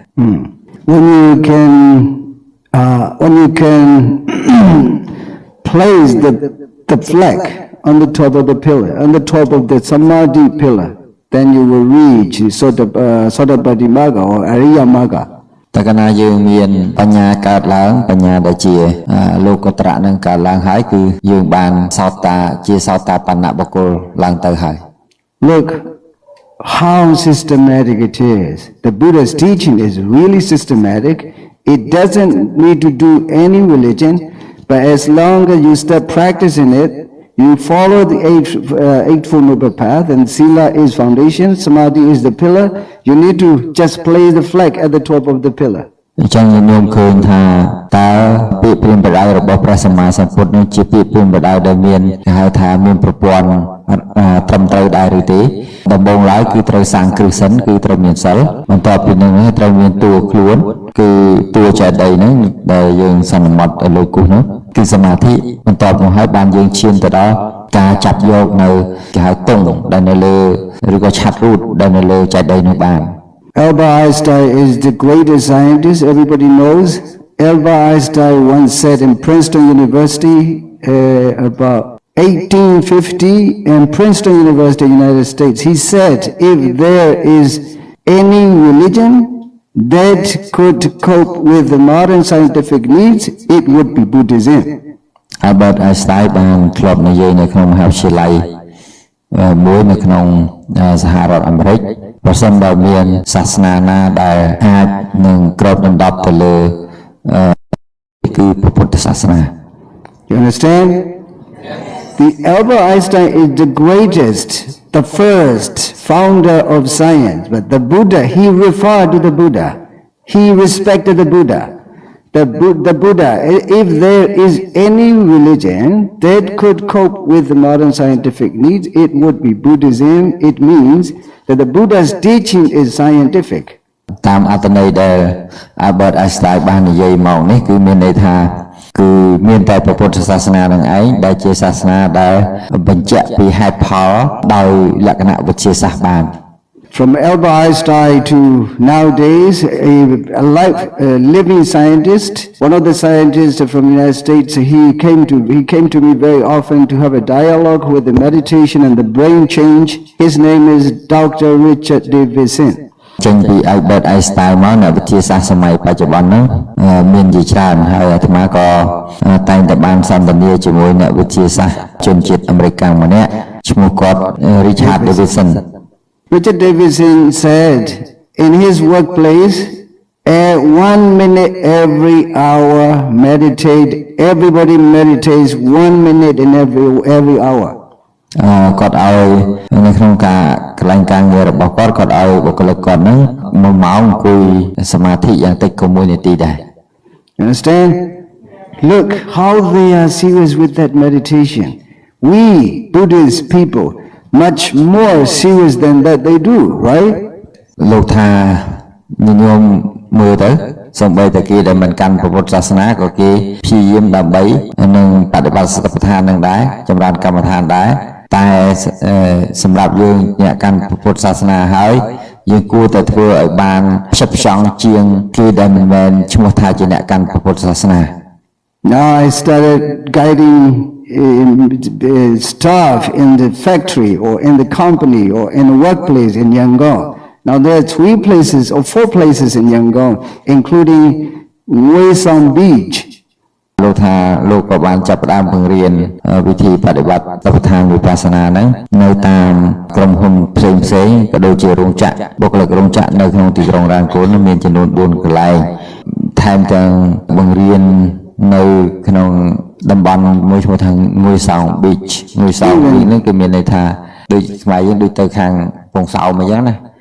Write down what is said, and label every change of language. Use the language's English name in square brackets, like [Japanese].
[English] When you can place the flag on the top of the pillar, on the top of the samadhi pillar, then you will reach Sotapaddi Magga or Ariya Magga. [Khmer] តែកាលណាយើងមានបញ្ញាកើតឡើងបញ្ញាដែលជាលោកុត្តរៈនឹងកើតឡើងហើយគឺយើងបានសោតាជាសោតាបណ្ណបុគ្គលឡើងទៅហើយ [English] Look how systematic it is. The Buddha's teaching is really systematic. It doesn't need to do any religion, but as long as you start practicing it, you follow the eightfold noble path, and sila is foundation, samadhi is the pillar. You need to just place the flag at the top of the pillar. [Khmer] អញ្ចឹងញោមឃើញថាតើពាក្យព្រានបដៅរបស់ព្រះសម្មាសម្ពុទ្ធនោះជាពាក្យព្រានបដៅដែលមានគេហៅថាមានប្រព័ន្ធត្រឹមត្រូវដែរឬទេដំបូងឡើយគឺត្រូវសាងគ្រឹះសិនគឺត្រូវមានសិលបន្ទាប់ពីនោះត្រូវមានតួខ្លួនគឺតួចេតិយហ្នឹងដែលយើងសន្មត់ឲ្យលើគូសនោះគឺសមាធិបន្ទាប់មកហើយបានយើងឈានទៅដល់ការចាប់យកនៅគេហៅតុងដែលនៅលើឬក៏ឆាត់រូតដែលនៅលើចេតិយនោះបាន [English] Albert Einstein is the greatest scientist everybody knows. Albert Einstein once said in Princeton University about 1850 in Princeton University, United States, he said if there is any religion that could cope with the modern scientific needs, it would be Buddhism. [Khmer] Albert Einstein បានធ្លាប់និយាយនៅក្នុងមហាវិទ្យាល័យមួយនៅក្នុងសហរដ្ឋអាមេរិកប្រសិនបើមានសាសនាណាដែលអាចនឹងគ្របដណ្ដប់ទៅលើគឺពុទ្ធសាសនា [English] You understand? The Albert Einstein is the greatest, the first founder of science, but the Buddha, he referred to the Buddha. He respected the Buddha. The Buddha, if there is any religion that could cope with the modern scientific needs, it would be Buddhism. It means that the Buddha's teaching is scientific. [Khmer] តាមអត្ថន័យដែល Albert Einstein បាននិយាយមកនេះគឺមានន័យថាគឺមានតែពុទ្ធសាសនានឹងឯងដែលជាសាសនាដែលបញ្ជាក់ពីហេតុផលដោយលក្ខណៈវិទ្យាសាស្ត្របាន [English] From Albert Einstein to nowadays, a living scientist, one of the scientists from the United States, he came to me very often to have a dialogue with the meditation and the brain change. His name is Dr. Richard Davidson. [Khmer] ចេញពី Albert Einstein មកនៅវិទ្យាសាស្ត្រសម័យបច្ចុប្បន្នហ្នឹងមានជាច្រើនហើយអាត្មាក៏តែងតែបានសន្ទនាជាមួយអ្នកវិទ្យាសាស្ត្រជនជាតិអាមេរិកម្នាក់ឈ្មោះគាត់ Richard Davidson. [English] Richard Davidson said in his workplace, 1 minute every hour meditate. Everybody meditates 1 minute in every hour. [Khmer] គាត់ឲ្យនៅក្នុងការកន្លែងការងាររបស់គាត់ឲ្យបុគ្គលិកគាត់ហ្នឹង1ម៉ោងអង្គុយសមាធិយ៉ាងតិចក៏1នាទីដែរ [English] Understand? Look how they are serious with that meditation. We Buddhist people much more serious than that they do, right? [Khmer] លោកថាញញោមមើលទៅសូម្បីតែគេដែលមិនកាន់ពុទ្ធសាសនាក៏គេព្យាយាមដើម្បីនឹងបដិបត្តិសតិប្បដ្ឋាននឹងដែរចម្រើនកម្មដ្ឋានដែរតែសម្រាប់យើងអ្នកកាន់ពុទ្ធសាសនាហើយយើងគួរតែធ្វើឲ្យបានផ្ចិតផ្ចង់ជាងគេដែលមិនមែនឈ្មោះថាជាអ្នកកាន់ពុទ្ធសាសនា [English] Now I started guiding staff in the factory or in the company or in a workplace in Yangon. Now there are 3 places or 4 places in Yangon, including Mui Song Beach. [Khmer] លោកថាលោកក៏បានចាប់ផ្ដើមបង្រៀនវិធីបដិបត្តិសតិប្បដ្ឋានវិបស្សនាហ្នឹងនៅតាមក្រុមហ៊ុនផ្សេងៗក៏ដូចជារោងចក្របុគ្គលិករោងចក្រនៅក្នុងទីក្រុងរ៉ានគូនមានចំនួន4កន្លែងថែមទាំងបង្រៀននៅក្នុងតំបន់មួយឈ្មោះថាងួយសោង beach ងួយសោង beach ហ្នឹងគឺមានន័យថាដូចស្មៃយើងដូចទៅខាងពងសោមអញ្ចឹងណា